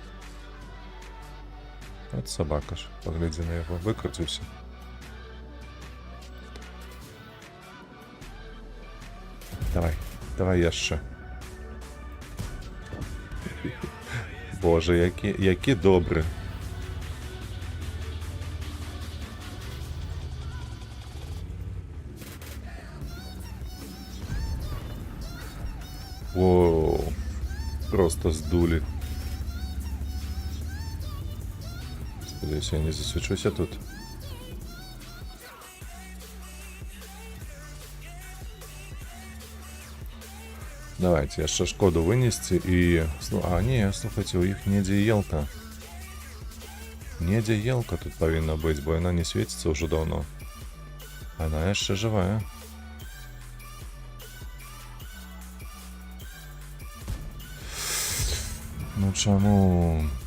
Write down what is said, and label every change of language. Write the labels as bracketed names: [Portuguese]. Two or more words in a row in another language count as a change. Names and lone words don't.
[Belarusian] От собака ж, поглядzi на яго, выкруціўся. Давай яшчэ. Боже, які добры. Воу, просто здулі. [Ukrainian] Сподіваюся, я не засвічуся тут. [Belarusian] Давайте яшчэ шкоду вынесці і... А, не, слухайце, у іх недзе елка. Недзе елка тут павінна быць, бо яна не свеціцца ўжо даўно. Она яшчэ жывая. Ну чаму?